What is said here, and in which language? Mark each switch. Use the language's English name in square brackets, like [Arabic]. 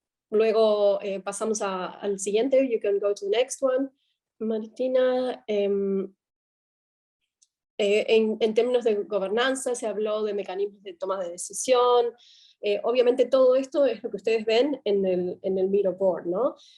[Spanish] Luego pasamos al siguiente. [English] You can go to the next one, Martina. [Spanish] En términos de gobernanza se habló de mecanismos de toma de decisión. Obviamente todo esto es lo que ustedes ven en el Miro board, ¿no?